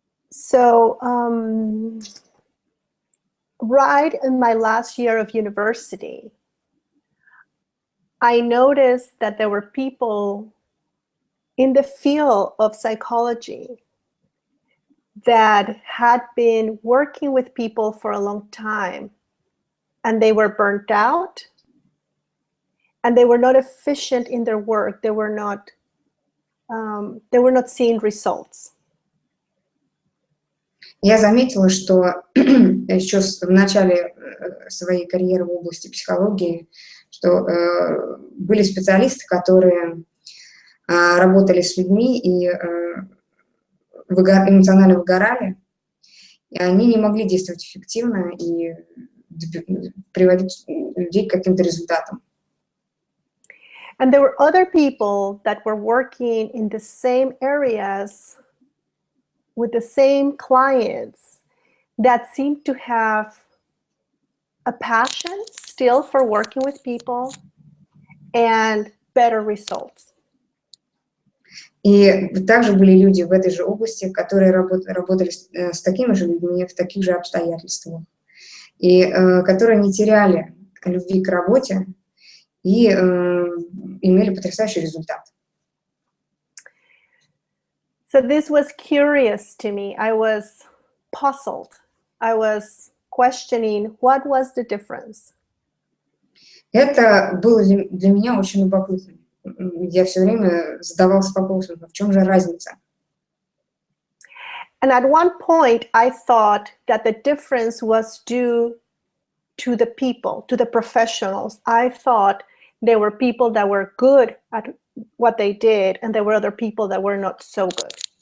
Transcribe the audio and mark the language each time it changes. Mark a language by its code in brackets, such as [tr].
[en] So, right in my last year of university, I noticed that there were people in the field of psychology that had been working with people for a long time, and they were burnt out, and they were not efficient in their work. They were not seeing results. [ru] Я заметила, что еще в начале своей карьеры в области психологии, что были специалисты, которые работали с людьми и эмоционально выгорали, и они не могли действовать эффективно и приводить людей к каким-то результатам. [en] And there were other people that were working in the same areas with the same clients that seemed to have a passion still for working with people and better results. [ru] И также были люди в этой же области, которые работали с такими же людьми в таких же обстоятельствах, и которые не теряли любви к работе и имели потрясающий результат. [en] So this was curious to me. I was puzzled. I was questioning what was the difference. [ru] Это было для меня очень любопытно. Я все время задавалась вопросом, в чем же разница? [en] And at one point, I thought that the difference was due to the people, to the professionals. I thought there were people that were good at what they did, and there were other people that were not so good.